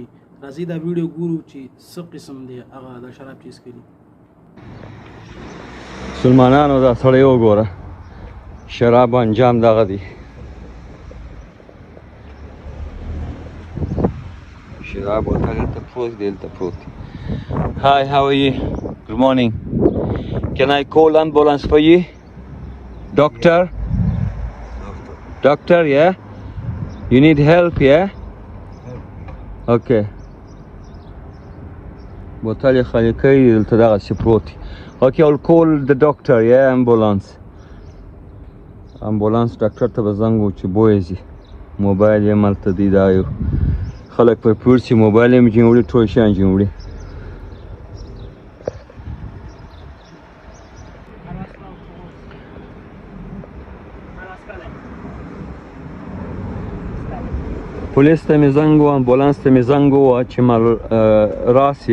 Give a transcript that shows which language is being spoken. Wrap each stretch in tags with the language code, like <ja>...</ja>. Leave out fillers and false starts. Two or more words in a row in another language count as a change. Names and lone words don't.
<ps>راځئ دا ویډیو ګورو چې څه قسم دی هغه د شراب چې څښلي. مسلمانانو دا سړی وګوره، شراب انجام دغه دی. شراب بوتل هلته پروت دی، هلته پروت دی.</ps> <en>Hi, how are you? Good morning. Can I call ambulance for you? Doctor? Doctor, yeah? You need help, yeah? Okay.</en> <ps>بوتل یې خالي کړی دی، دلته دغسې پروت دی.</ps> <en>Okay, I'll call the doctor, yeah, ambulance.</en> <ps>ambulance ډاکټر ته به زنګ وو چې بویځي. موبایل یې هملته دی، دا یو خلک په پور سي موبایل یې جوړ وړي، ټول شیان جوړ وړي. پولیس ته مې زنګ وو، امبولانس ته مې زنګ ووه چې راسي.</ps>